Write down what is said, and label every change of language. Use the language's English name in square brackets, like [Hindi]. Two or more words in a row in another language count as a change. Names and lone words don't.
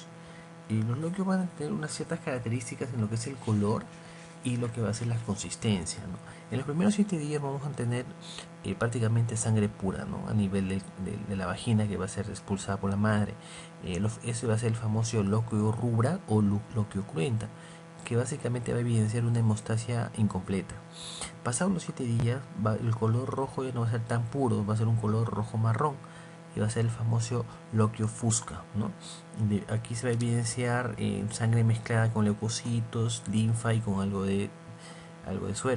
[Spanish] Los loquios van a tener unas ciertas características en lo que es el color y lo que va a ser la consistencia, ¿no? En los primeros 7 días vamos a tener prácticamente sangre pura, ¿no? A nivel de la vagina, que va a ser expulsada por la madre. Ese va a ser el famoso loquio rubra o loquio cruenta, que básicamente va a evidenciar una hemostasia incompleta. Pasados los 7 días, el color rojo ya no va a ser tan puro, va a ser un color rojo marrón, y va a ser el famoso loquio fusca, ¿no? Aquí se va a evidenciar sangre mezclada con leucocitos, linfa y con algo de suero.